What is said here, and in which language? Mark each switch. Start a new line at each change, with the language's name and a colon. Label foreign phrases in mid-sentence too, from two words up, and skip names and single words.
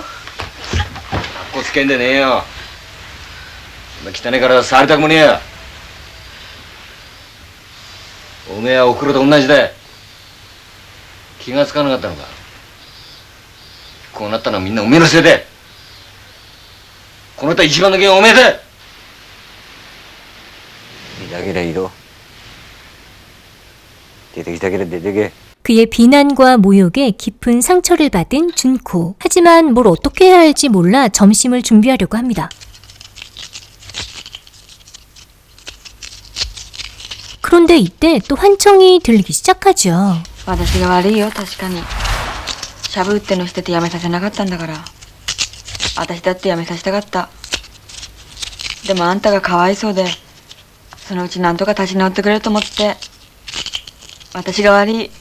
Japanese: かっこつけんでねえよそんな汚い体触りたくもねえよおめえはおふくろと同じだよ気がつかなかったのかこうなったのはみんなおめえのせいでこの人は一番の原因はおめえだいだけでいろ出てきたけれ出てけ
Korean: 그의 비난과 모욕에 깊은 상처를 받은 준코. 하지만 뭘 어떻게 해야 할지 몰라 점심을 준비하려고 합니다. 그런데 이때 또 환청이 들리기 시작하죠.
Japanese: 私が悪いよ、確かに。シャブってのしててやめさせなかったんだから。私だってやめさせたかった。でもあんたがかわいそうで、そのうちなんとか立ち直ってくれると思って。私が悪い。